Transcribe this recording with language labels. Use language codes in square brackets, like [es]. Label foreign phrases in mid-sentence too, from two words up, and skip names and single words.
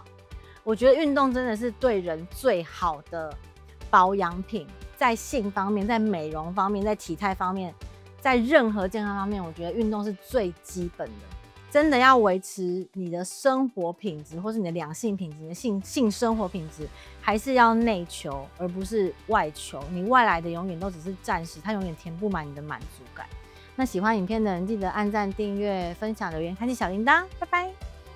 [zh] 我覺得運動真的是對人最好的保養品，在性方面，在美容方面，在體態方面，在任何健康方面，我覺得運動是最基本的。真的要維持你的生活品質，或是你的兩性品質、你的性生活品質，還是要內求，而不是外求。你外來的永遠都只是暫時，它永遠填不滿你的滿足感。那喜歡影片的人，記得按讚、訂閱、分享、留言、開啟小鈴鐺，拜拜。